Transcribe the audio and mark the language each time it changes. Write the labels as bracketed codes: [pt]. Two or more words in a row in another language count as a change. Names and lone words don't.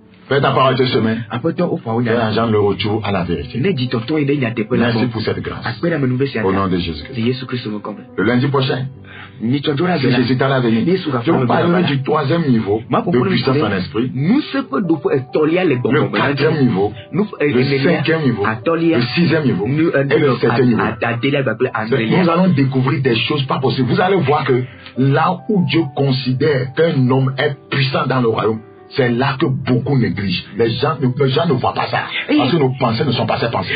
[fr] Fais ta parole ce semaine. [ee] Apotɔ ofa wo [fr] Fais [ee] nya. [fr] un genre le retour à la vérité. [ee] Ne dzitɔtɔ yi ne nyateƒe la [fr] Merci [ee] bɔ. [fr] pour cette grâce. [ee] Akpɛ ɖe amenuvɛ sia [fr] Au nom [ee] ta. [fr] de Jésus-Christ. [ee] Le Yesu Kristo me kɔme. [fr] Le lundi prochain, [ee] Nyitsɔdzo la si bɛ la. [fr] Jésus t'a venu, [ee] Yesu ka [fr] je [ee] fɔ [fr] vous [ee] me [fr] parlerai [ee] bɛ [fr] du troisième niveau [ee] Ma [fr] de puissance en esprit, [ee] Nusefo do etɔlia le le gbɔgbɔ me. [fr] quatrième niveau, le cinquième niveau, [ee] Atɔlia. [fr] le sixième niveau et le septième niveau. [ee] Adelia kpakple anelia. [fr] Nous allons découvrir des choses pas possibles. Vous allez voir que là où Dieu considère qu'un homme est puissant dans le royaume, c'est là que beaucoup négligent. Les gens ne voient pas ça. Parce que nos pensées ne sont pas ces pensées.